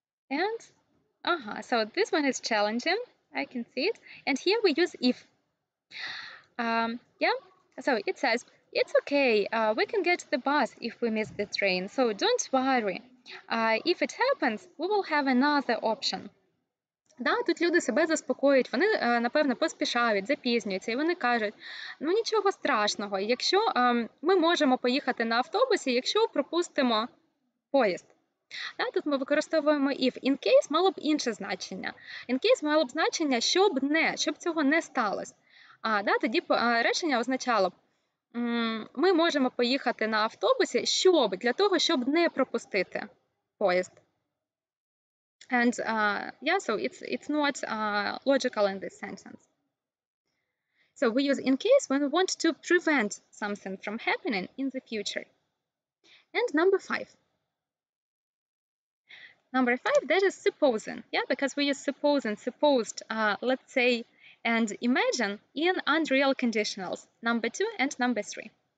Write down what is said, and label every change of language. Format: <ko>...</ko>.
<en>And, so this one is challenging. I can see it. And here we use if. Yeah, so it says, it's okay, we can get the bus if we miss the train, so don't worry. If it happens, we will have another option.</en> <uk>Да, тут люди себе заспокоюють, вони, напевно, поспішають, запізнюються, і вони кажуть, ну нічого страшного, якщо ми можемо поїхати на автобусі, якщо пропустимо поїзд. Да, тут ми використовуємо if. In case мало б інше значення. In case мало б значення, щоб цього не сталося. Да, тоді речення означало б, ми можемо поїхати на автобусі, для того, щоб не пропустити поїзд.</uk> <en>And yeah, so it's not logical in this sentence. So we use in case when we want to prevent something from happening in the future. And number 5. Number 5, that is supposing. Yeah, because we use supposing, supposed, let's say, and imagine in unreal conditionals, number 2 and number 3.</en>